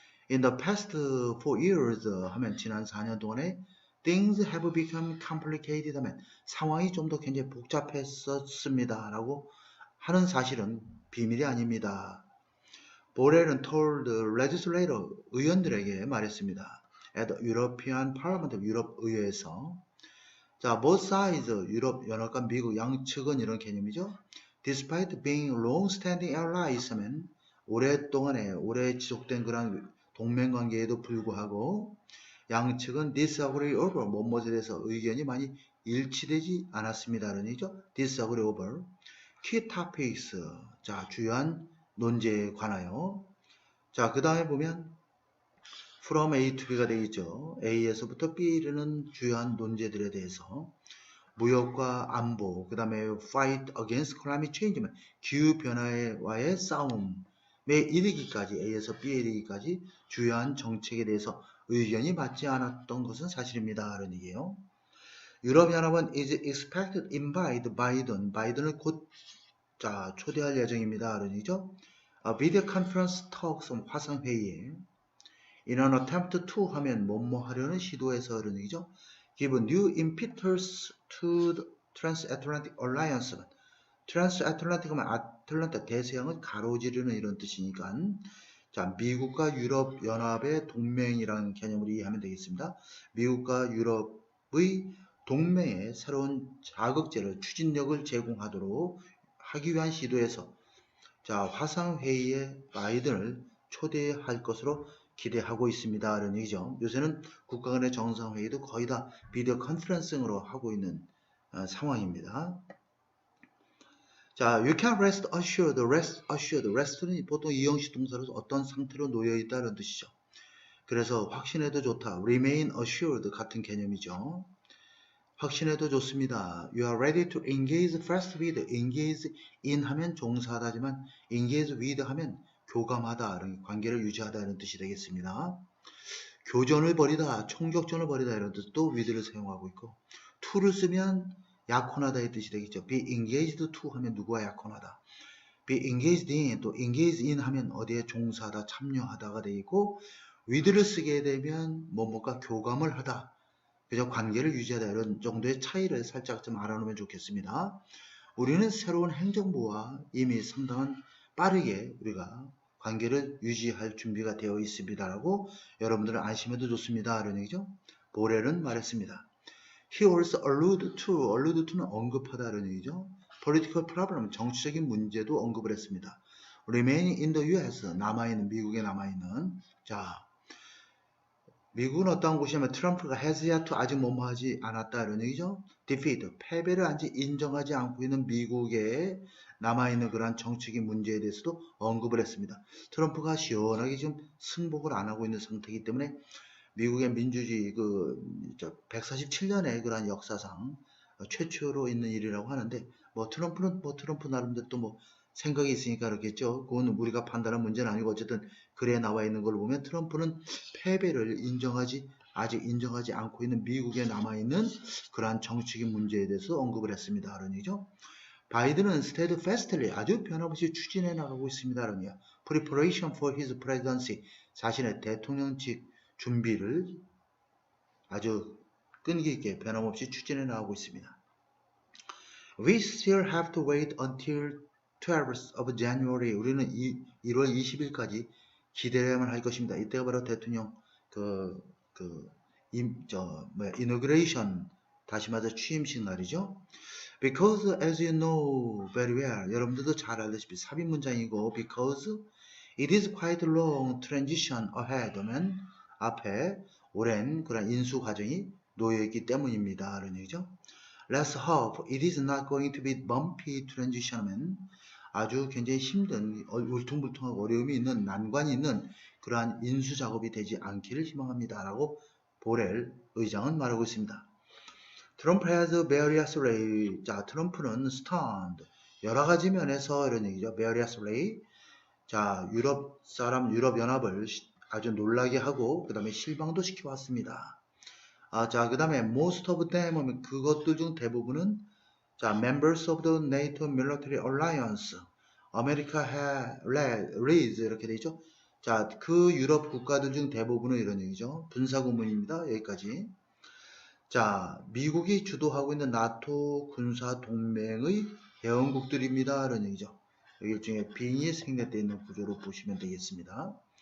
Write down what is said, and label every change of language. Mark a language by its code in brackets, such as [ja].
[en] In the past 4 years [ko] 하면 지난 4년 동안에 [en] things have become complicated [ko] 하면 상황이 좀 더 굉장히 복잡했었습니다 라고 하는 사실은 비밀이 아닙니다. 보렐은 [en] told legislator [ko] 의원들에게 말했습니다. [en] At the European Parliament, [ko] 유럽 의회에서. 자, [en] both sides, [ko] 유럽 연합과 미국 양측은 이런 개념이죠. [en] Despite being long-standing allies [ko] 하면 오래 지속된 그런 동맹관계에도 불구하고 양측은 [en] disagree over [ko] 뭐뭐에 대해서 의견이 많이 일치되지 않았습니다라는 얘기죠. [en] disagree over key topics, [ko] 자, 주요한 논제에 관하여. 자, 그 다음에 보면 [en] from A to B [ko] 가 되겠죠. A에서부터 B에 이르는 주요한 논제들에 대해서 무역과 안보, 그 다음에 [en] fight against climate change, [ko] 기후변화와의 싸움에 이르기까지, A에서 B에 이르기까지 주요한 정책에 대해서 의견이 맞지 않았던 것은 사실입니다. 라는 얘기예요. 유럽연합은 [en] is expected to invite Biden, [ko] 바이든을 곧 자, 초대할 예정입니다. 라는 얘기죠. [en] Video conference talks, [ko] 화상회의에 [en] in an attempt to [ko] 하면 뭐뭐 하려는 시도에서 라는 얘기죠. [en] give new impetus to the transatlantic alliance. [ko] transatlantic 하면 아틀란타 대서양을 가로지르는 이런 뜻이니까, 자, 미국과 유럽 연합의 동맹이라는 개념으로 이해하면 되겠습니다. 미국과 유럽의 동맹에 새로운 자극제를, 추진력을 제공하도록 하기 위한 시도에서, 자, 화상회의에 바이든을 초대할 것으로 기대하고 있습니다. 이런 얘기죠. 요새는 국가 간의 정상회의도 거의 다 비디오 컨퍼런싱으로 하고 있는 상황입니다. 자, [en] you can rest assured, rest assured. [ko] rest는 보통 이형식 동사로서 어떤 상태로 놓여 있다는 뜻이죠. 그래서 확신해도 좋다. remain assured 같은 개념이죠. 확신해도 좋습니다. [en] You are ready to engage fast with. [ko] engage in 하면 종사하다지만 engage with 하면 교감하다, 관계를 유지하다 이런 뜻이 되겠습니다. 교전을 벌이다, 총격전을 벌이다 이런 뜻도 with를 사용하고 있고 to를 쓰면 약혼하다의 뜻이 되겠죠. [en] be engaged to [ko] 하면 누구와 약혼하다. [en] be engaged in, [ko] 또 [en] engage in [ko] 하면 어디에 종사하다, 참여하다가 되고 with를 쓰게 되면 뭐뭐가 교감을 하다. 그저 관계를 유지하다 이런 정도의 차이를 살짝 좀 알아놓으면 좋겠습니다. 우리는 새로운 행정부와 이미 상당한 빠르게 우리가 관계를 유지할 준비가 되어 있습니다라고 여러분들은 안심해도 좋습니다. 이런 얘기죠. 보렐은 말했습니다. [en] He also allude to [ko] 는 언급하다 이런 얘기죠. [en] Political problem, [ko] 정치적인 문제도 언급을 했습니다. [en] Remaining in the US, [ko] 남아있는, 미국에 남아있는. 자, 미국은 어떤 곳이냐면 트럼프가 [en] has yet to [ko] 아직 뭐뭐하지 않았다 이런 얘기죠. defeat, 패배를 아직 인정하지 않고 있는 미국에 남아있는 그러한 정치적인 문제에 대해서도 언급을 했습니다. 트럼프가 시원하게 지금 승복을 안 하고 있는 상태이기 때문에 미국의 민주주의 147년의 그러한 역사상 최초로 있는 일이라고 하는데 뭐 트럼프는 뭐 트럼프 나름대로 또 뭐 생각이 있으니까 그렇겠죠. 그건 우리가 판단한 문제는 아니고 어쨌든 글에 나와 있는 걸 보면 트럼프는 패배를 아직 인정하지 않고 있는 미국에 남아있는 그러한 정치적인 문제에 대해서 언급을 했습니다. 그런 얘기죠. 바이든은 steadfastly 아주 변함없이 추진해 나가고 있습니다. 그런 얘기야. [en] Preparation for his presidency [ko] 자신의 대통령직 준비를 아주 끈기 있게 변함없이 추진해 나가고 있습니다. [en] We still have to wait until 12th of January. [ko] 우리는 1월 20일까지 기다려야만 할 것입니다. 이때가 바로 대통령 inauguration 다시 말해서 취임식 날이죠. [en] Because as you know very well, [ko] 여러분들도 잘 알다시피 삽입 문장이고 [en] because it is quite long transition ahead [ko] 하면 앞에 오랜 그런 인수 과정이 놓여있기 때문입니다. 이런 얘기죠. [en] Let's hope it is not going to be bumpy transition [ko] 하면 아주 굉장히 힘든 울퉁불퉁하고 어려움이 있는 난관이 있는 그러한 인수 작업이 되지 않기를 희망합니다. 라고 보렐 의장은 말하고 있습니다. 트럼프 [en] has various ways. [ko] 자, 트럼프는 stand 여러 가지 면에서 이런 얘기죠. [en] various ways. [ko] 자, 유럽연합을 아주 놀라게 하고 그 다음에 실망도 시켜왔습니다. 자, 그 다음에 [en] most of them [ko] 하면 그것들 중 대부분은 자, [en] members of the NATO military alliance, America leads [ko] 이렇게 되죠. 자, 그 유럽 국가들 중 대부분은 이런 얘기죠. 분사구문입니다. 여기까지. 자, 미국이 주도하고 있는 나토 군사 동맹의 회원국들입니다. 이런 얘기죠. 여기 일종의 빙이 생략되어 있는 구조로 보시면 되겠습니다.